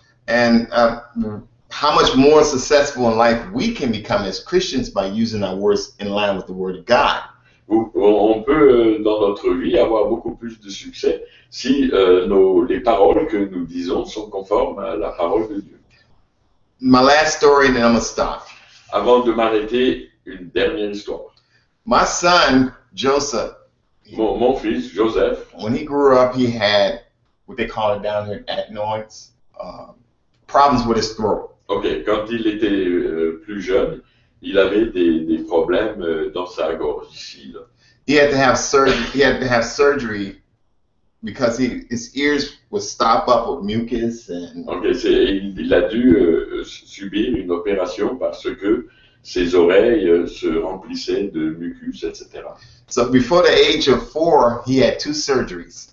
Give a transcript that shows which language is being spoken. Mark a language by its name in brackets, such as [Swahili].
[English] And how much more successful in life we can become as Christians by using our words in line with the Word of God. [French] On peut, dans notre vie, avoir beaucoup plus de succès si les paroles que nous disons sont conformes à la parole de Dieu. [English] My last story, and then I'm going to stop. [French] Avant de m'arrêter, une dernière histoire. [English] My son, Joseph. [French] Mon fils, Joseph. [English] When he grew up, he had what they call it down here at Noyes, problems with his throat. [French] Ok, quand il était plus jeune, il avait des problèmes dans sa gorge ici. Là. [English] He had to have surgery because his ears would stop up with mucus and. [French] Okay, il a dû subir une opération parce que ses oreilles se remplissaient de mucus, etc. [English] So before the age of 4, he had 2 surgeries.